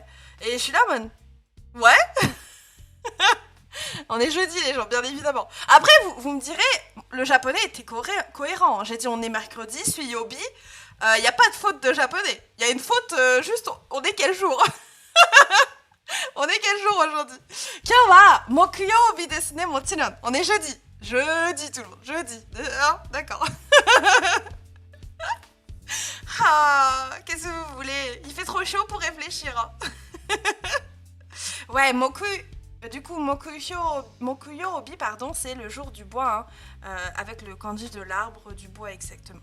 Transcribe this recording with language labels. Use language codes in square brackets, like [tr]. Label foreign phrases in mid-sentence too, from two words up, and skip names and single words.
[fr] Et je suis là en mode, ouais. On est jeudi, les gens, bien évidemment. Après, vous me direz, le japonais était cohérent. J'ai dit, on est mercredi, suiyobi. Y a pas de faute de japonais. Y a une faute, juste, on est quel jour? On est quel jour aujourd'hui? [ja] 今日は、木曜日ですね、もちろん. [fr] On est jeudi. Jeudi tout le monde, jeudi. Hein, d'accord. Ah, qu'est-ce que vous voulez? Il fait trop chaud pour réfléchir. Hein. Ouais, du coup, mokuyobi, pardon, c'est le jour du bois, hein, avec le kanji de l'arbre du bois exactement.